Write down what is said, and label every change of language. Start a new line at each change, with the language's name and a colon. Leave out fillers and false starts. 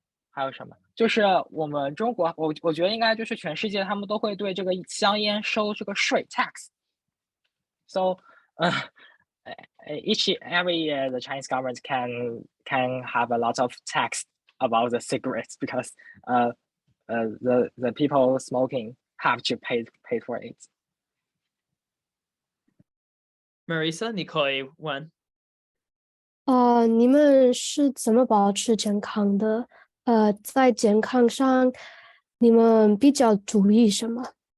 Chinese: 还有什么？就是我们中国，我觉得应该就是全世界他们都会对这个香烟收这个税 tax。
English: So, every year the Chinese government can have a lot of tax about the cigarettes because the people smoking have to pay for it.
Chinese: Marissa 你可以问。你们是怎么保持健康的？在健康上，你们比较注意什么？